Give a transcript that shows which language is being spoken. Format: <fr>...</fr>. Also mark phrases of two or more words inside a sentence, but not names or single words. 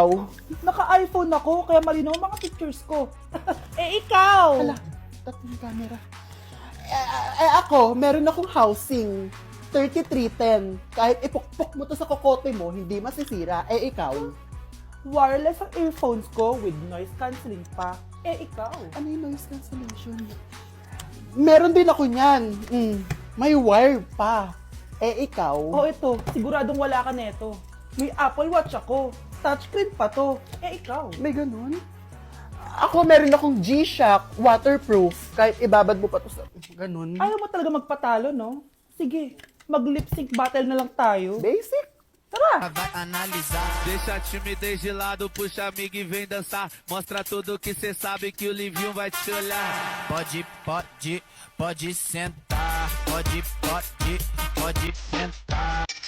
<tl>Naka-iPhone ako, kaya malinaw ang mga pictures ko. Ikaw. Hala, tatlong camera. Ako, meron akong housing. 3310. Kahit ipukpok mo to sa kokote mo, hindi masisira. Ikaw. Wireless ang earphones ko</tl> <en>with noise cancelling</en> <tl>pa. Ikaw. Ano yung</tl> <en>noise cancellation?</en> <tl>Meron din ako niyan. May wire pa. Ikaw. Ito. Siguradong wala ka neto. May Apple Watch ako. Touchscreen pa to. Ikaw. May ganun? Ako, meron akong G-Shock, waterproof. Kahit ibabad mo pa to sa ganun. Ayaw mo talaga magpatalo, no? Sige, mag-lip</tl> <en>sync battle</en> <tl>na lang tayo. Basic. Tara!</tl> <pt>Vai analisar. Deixa a timidez de lado, puxa amigo e vem dançar. Mostra tudo que cê sabe que o Livinho vai te olhar. Pode sentar. Pode sentar.</pt>